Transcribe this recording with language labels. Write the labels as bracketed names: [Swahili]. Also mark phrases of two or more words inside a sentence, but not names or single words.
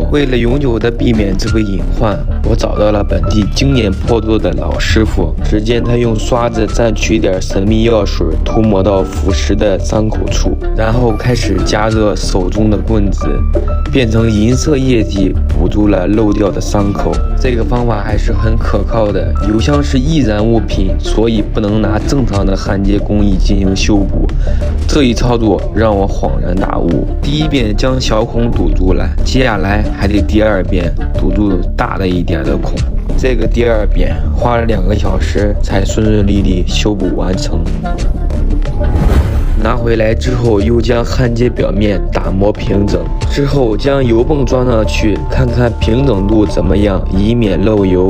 [Chinese] 為了永久的避免這個隱患，我找到了本地經驗頗多的老師傅。只見他用刷子蘸取點神秘藥水，塗抹到腐蝕的傷口處，然後開始加熱手中的棍子，變成銀色液體，補住了漏掉的傷口。這個方法還是很可靠的。油箱是易燃物品，所以不能拿正常的焊接工藝進行修補。這一操作讓我恍然大悟。第一遍將小孔堵住了，接下來還得第二遍堵住大的一點的孔。這個第二遍花了2個小時才順順利利修補完成。拿回來之後，又將焊接表面打磨平整，之後將油泵裝上去，看看平整度怎麼樣，以免漏油。